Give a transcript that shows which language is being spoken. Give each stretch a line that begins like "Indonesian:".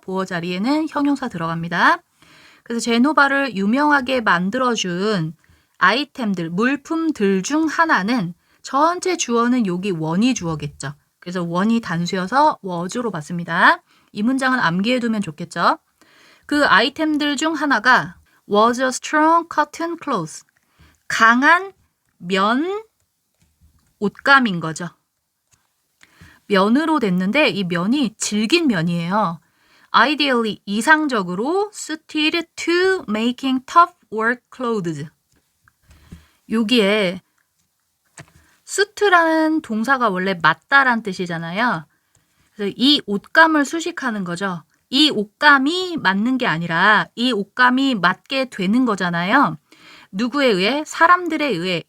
Korean: 보어 자리에는 형용사 들어갑니다. 그래서 제노바를 유명하게 만들어준 아이템들, 물품들 중 하나는 전체 주어는 여기 원이 주어겠죠. 그래서 원이 단수여서 was로 봤습니다. 이 문장은 암기해두면 좋겠죠. 그 아이템들 중 하나가
English: was a strong cotton cloth.
Korean: 강한 면 옷감인 거죠. 면으로 됐는데 이 면이 질긴 면이에요.
English: Ideally,
Korean: 이상적으로
English: suited to making tough work clothes.
Korean: 여기에 suit라는 동사가 원래 맞다란 뜻이잖아요. 그래서 이 옷감을 수식하는 거죠. 이 옷감이 맞는 게 아니라 이 옷감이 맞게 되는 거잖아요. 누구에 의해? 사람들에 의해.